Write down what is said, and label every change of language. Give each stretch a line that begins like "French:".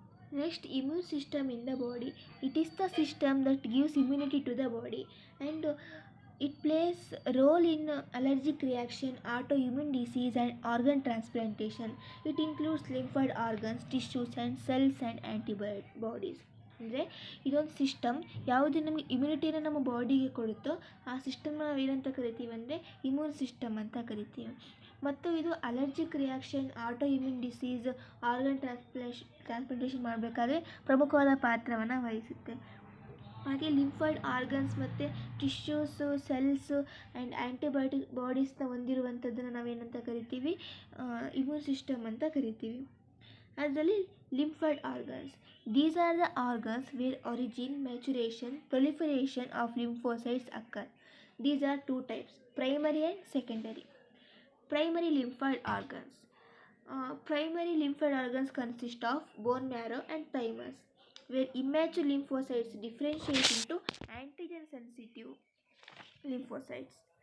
English: Next, immune system in the body. It is the system that gives immunity to the body, and it plays a role in allergic reaction, autoimmune disease, and organ transplantation. It includes lymphoid organs, tissues, and cells and antibodies.
Kannada: ಅಂದರೆ ಇದೊಂದು system ಯಾವುದು ನಮಗೆ ಇಮ್ಯುನಿಟಿನ ನಮ್ಮ ಬಾಡಿಗೆ ಕೊಡುತ್ತೋ ಆ ಸಿಸ್ಟಮ್ನ ನಾವು ಏನಂತ ಕರಿತೀವಿ ಅಂದರೆ ಇಮ್ಯೂನ್ ಸಿಸ್ಟಮ್ ಅಂತ ಕರಿತೀವಿ. ಮತ್ತು ಇದು allergic reaction, auto immune disease, organ transplantation ಮಾಡಬೇಕಾದ್ರೆ ಪ್ರಮುಖವಾದ ಪಾತ್ರವನ್ನು ವಹಿಸುತ್ತೆ. ಹಾಗೆ ಲಿಂಫಾಯ್ಡ್ ಆರ್ಗನ್ಸ್ ಮತ್ತು ಟಿಶ್ಯೂಸು, ಸೆಲ್ಸು ಆ್ಯಂಡ್ ಬಾಡೀಸ್ನ ಹೊಂದಿರುವಂಥದ್ದನ್ನು ನಾವೇನಂತ ಕರಿತೀವಿ, ಇಮ್ಯೂನ್ ಸಿಸ್ಟಮ್ ಅಂತ ಕರಿತೀವಿ. ಅದರಲ್ಲಿ lymphoid organs.
English: These are the organs where origin, maturation, proliferation of lymphocytes occur. These are two types, primary and secondary. Primary lymphoid organs. Primary lymphoid organs consist of bone marrow and thymus, where immature lymphocytes differentiate into antigen-sensitive lymphocytes.